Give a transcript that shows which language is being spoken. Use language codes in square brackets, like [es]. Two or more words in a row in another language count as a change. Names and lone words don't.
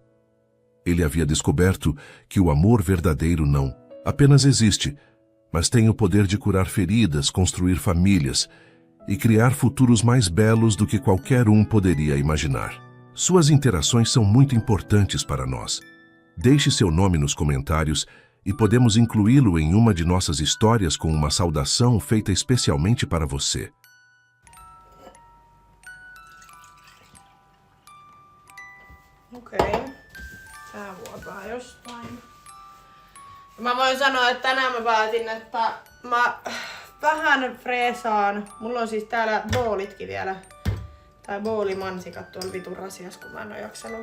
[pt] Ele havia descoberto que o amor verdadeiro não apenas existe, mas tem o poder de curar feridas, construir famílias e criar futuros mais belos do que qualquer um poderia imaginar. Suas interações são muito importantes para nós. Deixe seu nome nos comentários e podemos incluí-lo em uma de nossas histórias com uma saudação feita especialmente para você. [fi] Okei. Tää vuotaa jostain. Mä voin sanoa, että tänään mä päätin, että mä vähän freesaan. Mulla on siis täällä boolitkin vielä. Tai boolimansikat tuolla vitun rasias, kun mä en oo jaksanut.